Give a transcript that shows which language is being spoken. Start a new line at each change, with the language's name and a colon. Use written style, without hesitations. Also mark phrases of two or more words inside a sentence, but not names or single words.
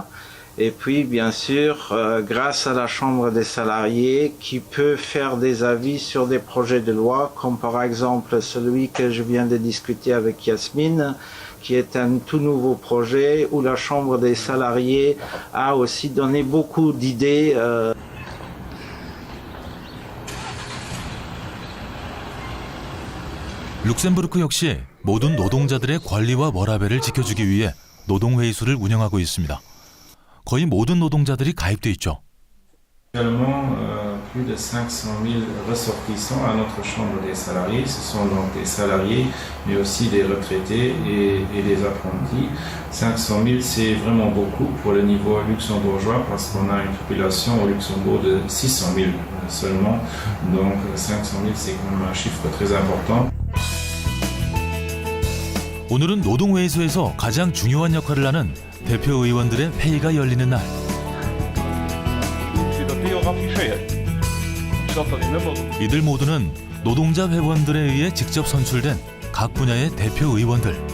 French: Et puis, bien sûr, grâce à la Chambre des salariés qui peut faire des avis sur des projets de loi, comme par exemple celui que je viens de discuter avec Yasmine, qui est un tout nouveau projet où la Chambre des salariés a aussi donné beaucoup d'idées.
Korean: 룩셈부르크 역시 모든 노동자들의 권리와 워라밸을 지켜주기 위해 노동회의소를 운영하고 있습니다. 거의 모든 노동자들이 가입돼 있죠.
French: Actuellement, plus de 500 000 ressortissants à notre chambre des salariés. Ce sont donc des salariés, mais aussi des retraités et des apprentis. 500 000, c'est vraiment beaucoup pour le niveau luxembourgeois parce qu'on a une population au Luxembourg de 600 000 seulement. Donc 500 000, c'est quand même un chiffre très important.
Korean: 오늘은 노동회의소에서 가장 중요한 역할을 하는 대표 의원들의 회의가 열리는 날. 이들 모두는 노동자 회원들에 의해 직접 선출된 각 분야의 대표 의원들.